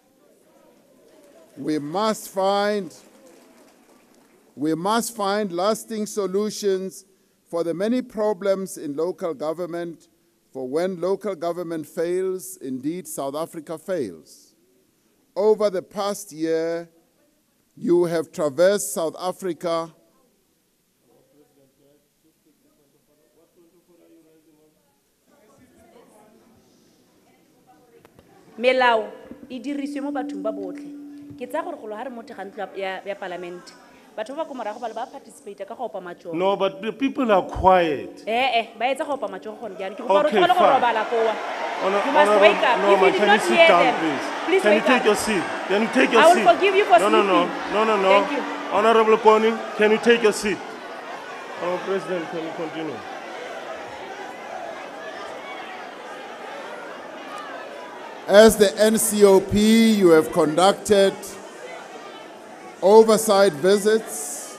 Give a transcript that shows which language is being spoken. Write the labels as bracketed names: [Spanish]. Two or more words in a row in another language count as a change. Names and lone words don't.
[English] We must find lasting solutions for the many problems in local government, for when local government fails, indeed South Africa fails. Over the past year, you have traversed South Africa . [Tswana] Melao e diriswe mo bathong ba botlhe. Ke tsa gore go lo ha re motho ga ntlo ya parliament. Batho ba ko morago ba participate ka go opa matsogo. [English] No, but the people are quiet. [Tswana] Ba etsa go opa matsogo gone jana. Ke go [English] Okay, [Tswana] go [English] fine. [Tswana] robala koa. [English] You must Honorable- wake up. No, If man, you did can you not sit hear down, them, please? please Can you wake take up. your seat? Can you take your I seat? will forgive you for No, no, no, sleeping. no, no, no. Thank you. Honorable Kony, can you take your seat? Oh, President, can you continue? As the NCOP, you have conducted oversight visits.